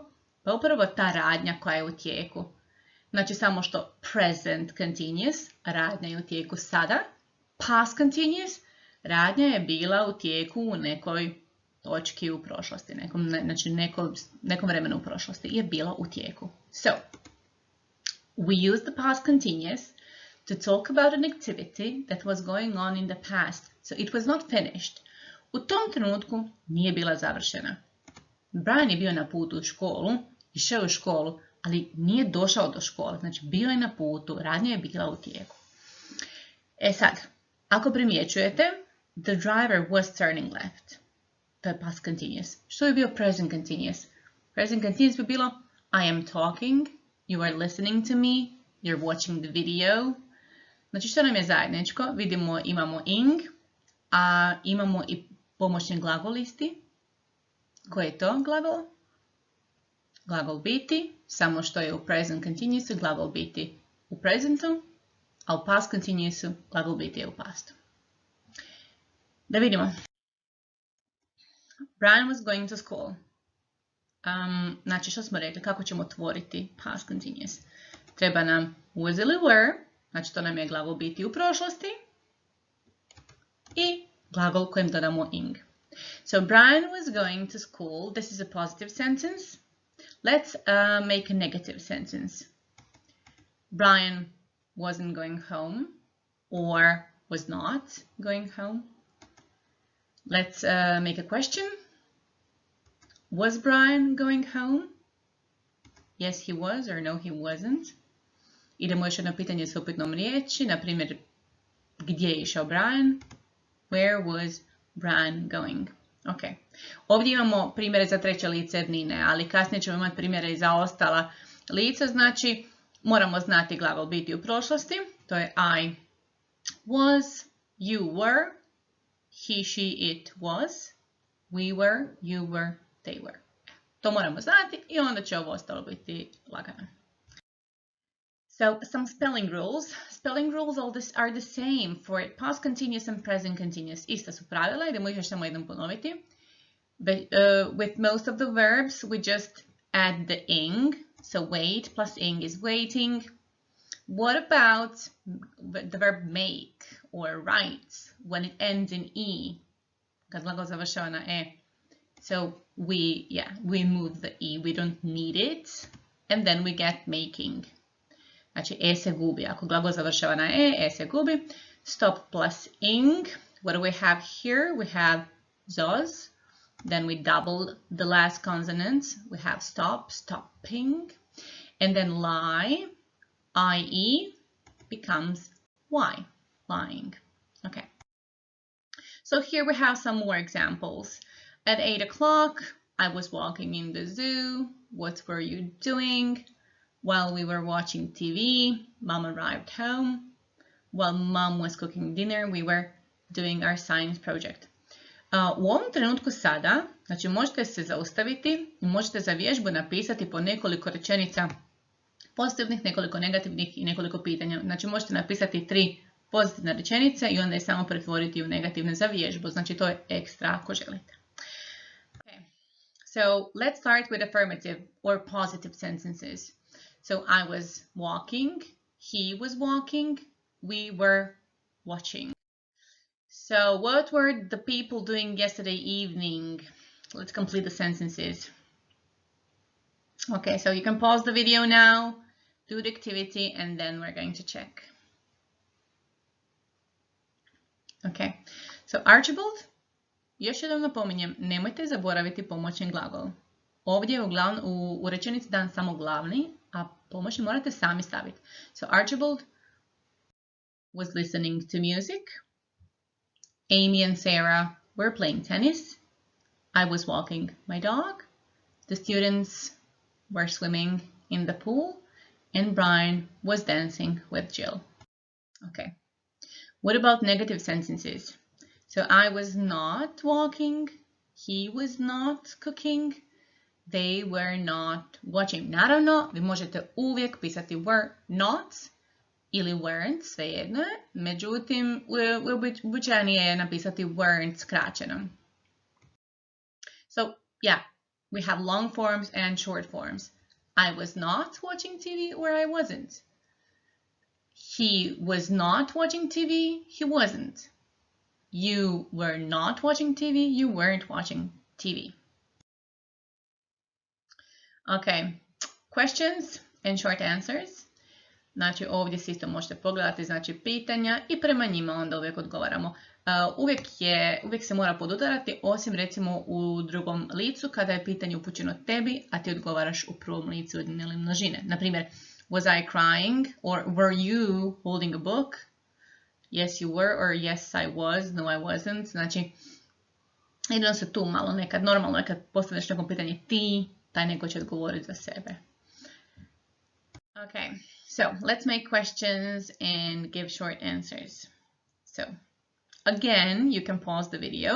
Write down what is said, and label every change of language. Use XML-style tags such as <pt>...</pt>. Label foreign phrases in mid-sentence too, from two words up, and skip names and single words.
<hr>Pa upravo ta radnja koja je u tijeku. Znači samo što</hr> <en>present continuous,</en> <hr>radnja je u tijeku sada,</hr> <en>past continuous,</en> <hr>radnja je bila u tijeku u nekoj točki u prošlosti, nekom vremenu u prošlosti je bila u tijeku.</hr> <en>So, we use the past continuous to talk about an activity that was going on in the past, so it was not finished.</en> <hr>U tom trenutku nije bila završena. Brian je bio na putu u školu, išao u školu, ali nije došao do škole, znači bio je na putu, radnja je bila u tijeku. E sad, ako primjećujete,</hr> <en>the driver was turning left.</en> <hr>To je</hr> <en>past continuous.</en> <hr>Što je bio</hr> <en>present continuous? Present continuous</en> <hr>bi bilo</hr> <en>I am talking, you are listening to me, you're watching the video.</en> <hr>Znači što nam je zajedničko? Vidimo imamo ing, a imamo i pomoćni glagolisti. Koji je to glagol? Glagol biti, samo što je u</hr> <en>present continuousu</en> <hr>glagol biti u presentu, a u</hr> <en>past continuousu</en> <hr>glagol biti je u pastu. Da vidimo.</hr> <en>Brian was going to school.</en> <hr>Znači što smo rekli, kako ćemo otvoriti</hr> <en>past continuous?</en> <hr>Treba nam was ili were, znači to nam je glagol biti u prošlosti i glagol kojem dodamo ing.</hr> <en>So Brian was going to school. This is a positive sentence. Let's make a negative sentence. Brian wasn't going home or was not going home. Let's make a question. Was Brian going home? Yes, he was, or no, he wasn't.</en> <hr>Idemo još jedno pitanje s upitnom riječi. Na primjer, gdje je išao Brian?</hr> <en>Where was Brian going? Ok.</en> <hr>Ovdje imamo primjere za treće lice jednine, ali kasnije ćemo imati primjere i za ostala lica. Znači, moramo znati glagol biti u prošlosti. To je I was, you were, he, she, it was, we were, you were, they were. To moramo znati i onda će ovo ostalo biti lagano.</hr> <en>So, some spelling rules. Spelling rules are the same for past continuous and present continuous.</en> <hr>Ista su pravila, idemo ih još samo jednom ponoviti.</hr> <en>But, with most of the verbs, we just add the ing. So, wait plus ing is waiting. What about the verb make or write when it ends in e?</en> <hr>Kad glagol završava na e.</hr> <en>So, we move the e. We don't need it. And then we get making.</en> <hr>Znači, e se gubi. Ako glagol završava na e se gubi.</hr> <en>Stop plus ing. What do we have here? We have zos. Then we double the last consonant. We have stop, stopping. And then lie, ie, becomes y, lying. Okay. So here we have some more examples. At 8 o'clock, I was walking in the zoo. What were you doing? While we were watching TV, Mom arrived home. While Mom was cooking dinner, we were doing our science project.</en> <hr>U ovom trenutku sada Znači možete se zaustaviti i možete za vježbu napisati po nekoliko rečenica pozitivnih, nekoliko negativnih i nekoliko pitanja. Znači možete napisati 3 pozitivne rečenice i onda je samo pretvoriti u negativne za vježbu. Znači to je ekstra ako želite.</hr> <en>Okay. So let's start with affirmative or positive sentences. So I was walking, he was walking, we were watching. So what were the people doing yesterday evening? Let's complete the sentences. Okay, so you can pause the video now, do the activity, and then we're going to check. Okay, so Archibald,</en> <hr>još jednom napominjem, nemojte zaboraviti pomoćni glagol. Ovdje je u rečenici dan samo glavni, a pomoćni morate sami staviti.</hr> <en>So Archibald was listening to music. Amy and Sarah were playing tennis. I was walking my dog. The students were swimming in the pool. And Brian was dancing with Jill. Okay. What about negative sentences? So I was not walking. He was not cooking. They were not watching.</en> <hr>Naravno, vi možete uvijek pisati</hr> <en>were not</en> <hr>ili weren't, svejedno je. Međutim, uobičajenije je napisati weren't skraćeno.</hr> <en>So, yeah, we have long forms and short forms. I was not watching TV or I wasn't. He was not watching TV, he wasn't. You were not watching TV, you weren't watching TV. Okay, questions and short answers.</en> <hr>Znači ovdje se isto možete pogledati, znači pitanja i prema njima onda uvijek odgovaramo. Uvijek se mora podudarati, osim recimo u drugom licu kada je pitanje upućeno tebi, a ti odgovaraš u prvom licu jednine ili množine. Naprimjer,</hr> <en>was I crying or were you holding a book? Yes you were or yes I was, no I wasn't.</en> <hr>Znači, jedino se tu malo nekad, normalno je kad postaviš nekom pitanje ti, taj neko će odgovoriti za sebe.</hr> <en>Okay, so let's make questions and give short answers. So, again, you can pause the video.</en>